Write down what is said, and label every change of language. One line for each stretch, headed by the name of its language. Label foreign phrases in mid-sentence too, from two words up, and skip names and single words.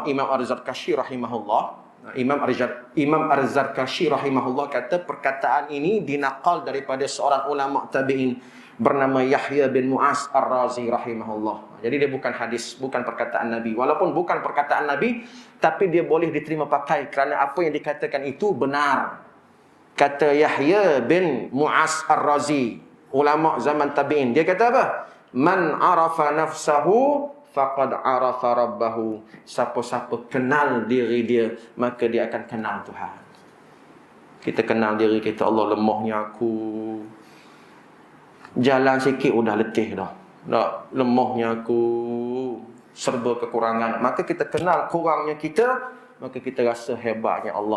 Malay: Imam Ar-Zarkashi rahimahullah. Imam Ar-Zarkashi rahimahullah kata perkataan ini dinaqal daripada seorang ulama tabi'in bernama Yahya bin Mu'az Ar-Razi rahimahullah. Jadi dia bukan hadis, bukan perkataan Nabi. Walaupun bukan perkataan Nabi, tapi dia boleh diterima pakai kerana apa yang dikatakan itu benar. Kata Yahya bin Mu'az Ar-Razi, ulama zaman tabi'in. Dia kata apa?
Arabic: من عرف نفسه فقد عرف ربه.
Malay: Siapa-siapa kenal diri dia, maka dia akan kenal Tuhan. Kita kenal diri kita, Allah lemahnya aku. Jalan sikit udah letih dah. Lemahnya aku, serba kekurangan. Maka kita kenal kurangnya kita, maka kita rasa hebatnya Allah.